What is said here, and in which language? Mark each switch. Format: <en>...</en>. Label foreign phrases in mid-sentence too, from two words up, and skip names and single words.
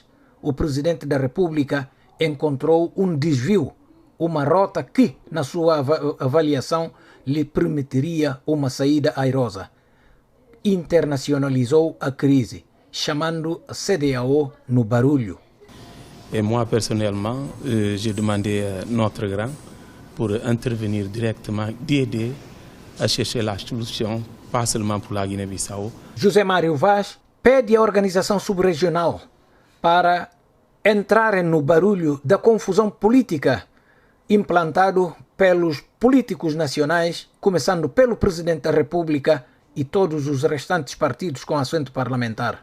<pt>O Presidente da República encontrou um desvio, uma rota que, na sua avaliação, lhe permitiria uma saída airosa. Internacionalizou a crise, chamando a CEDEAO no barulho.</pt> <fr>Et moi, personnellement, j'ai demandé à notre grand pour intervenir directement, d'aider à chercher la solution, pas seulement pour la Guinée-Bissau.</fr> <pt>José Mário Vaz pede à organização subregional para entrarem no barulho da confusão política implantado pelos políticos nacionais, começando pelo Presidente da República e todos os restantes partidos com assento parlamentar.</pt>